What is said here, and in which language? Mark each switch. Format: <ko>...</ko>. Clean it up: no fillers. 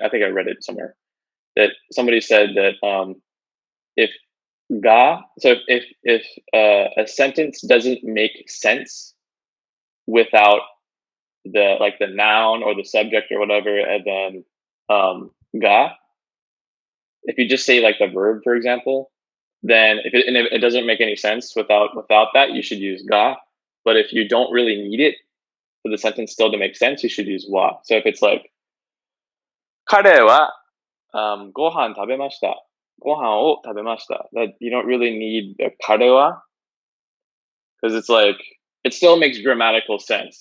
<en>I think I read it somewhere that somebody said that if ga, so if a sentence doesn't make sense without the like the noun or the subject or whatever, and then ga, if you just say like the verb, for example, then if it doesn't make any sense without that, you should use ga. But if you don't really need it for the sentence still to make sense, you should use wa. So if it's like</en> <ja>彼は ご飯食べました。ご飯を食べました。</ja> <en>That you don't really need the 彼は because it's like it still makes grammatical sense.</en>